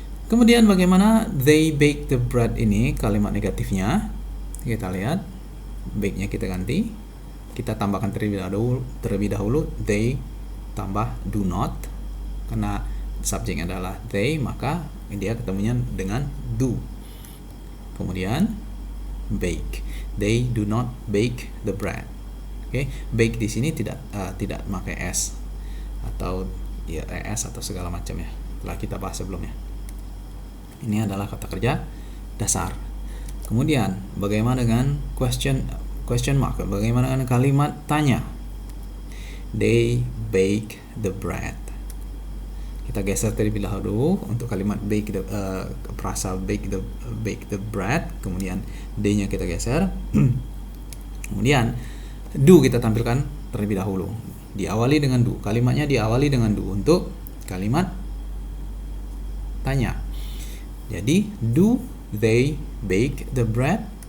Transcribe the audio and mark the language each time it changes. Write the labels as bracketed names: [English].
[Indonesian] Kemudian bagaimana [English] they bake the bread [Indonesian] ini kalimat negatifnya? Kita lihat, bake-nya kita ganti, kita tambahkan terlebih dahulu [English] they tambah do not, [Indonesian] karena subjeknya adalah they, maka dia ketemunya dengan do. Kemudian [English] bake, they do not bake the bread. [Indonesian] Oke, bake di sini tidak pakai s atau ya es atau segala macam ya, telah kita bahas sebelumnya. Ini adalah kata kerja dasar. Kemudian bagaimana dengan question mark? Bagaimana dengan kalimat tanya? [English] They bake the bread. [Indonesian] Kita geser terlebih dahulu untuk kalimat bake the frasa bake the bread, kemudian d-nya kita geser. Kemudian do kita tampilkan terlebih dahulu. Diawali dengan do. Kalimatnya diawali dengan do untuk kalimat tanya. Jadi [English] do they bake the bread?